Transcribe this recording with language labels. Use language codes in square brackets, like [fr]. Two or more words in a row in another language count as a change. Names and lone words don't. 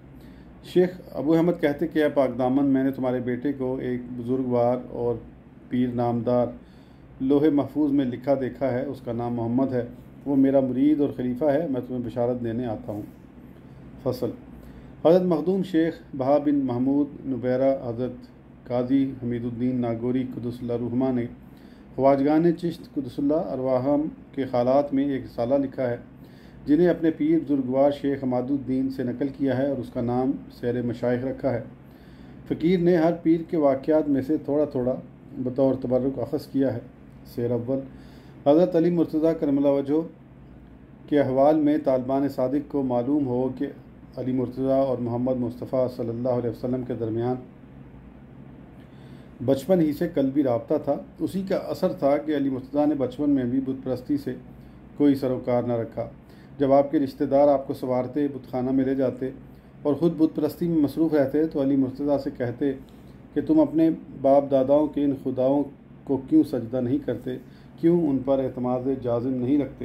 [ur] شیخ ابو احمد کہتے کہ اے پاک دامن، میں نے تمہارے بیٹے کو ایک بزرگوار اور پیر نامدار لوحِ محفوظ میں لکھا دیکھا ہے، اس کا نام محمد ہے، وہ میرا مرید اور خلیفہ ہے، میں تمہیں بشارت دینے آتا ہوں. فصل۔ حضرت مخدوم شیخ بہاء بن محمود نبیرہ حضرت قاضی حمید الدین ناگوری [ar] قدس الله روحهما [ur] نے خواجگان چشت [ar] قدس الله أرواحهم [ur] کے خالات میں ایک رسالہ لکھا ہے جنہیں اپنے پیر بزرگوار شیخ حماد الدین سے نقل کیا ہے اور اس کا نام سیر مشائخ رکھا ہے. فقیر نے ہر پیر کے واقعات میں سے تھوڑا تھوڑا بطور تبرک اخذ کیا ہے. شیر اول. حضرت علی مرتضیٰ [ar] كرم الله وجهه [ur] کے احوال میں طالبانِ صادق کو معلوم ہو کہ علی مرتضیٰ اور محمد مصطفیٰ [ar] صلى الله عليه وسلم [ur] کے درمیان بچپن ہی سے قلبی رابطہ تھا. اسی کا اثر تھا کہ علی مرتضیٰ نے بچپن میں بھی بت پرستی سے کوئی سروکار نہ رکھا. جب آپکے رشتہ دار آپکو سوارتے، بت خانہ میں لے جاتے اور خود بت پرستی میں مصروف رہتے تو علی مرتضیٰ سے کہتے کہ تم اپنے باپ دادوں کے ان خداؤں کو کیوں سجدہ نہیں کرتے، کیوں ان پر اعتماد جازم نہیں رکھتے.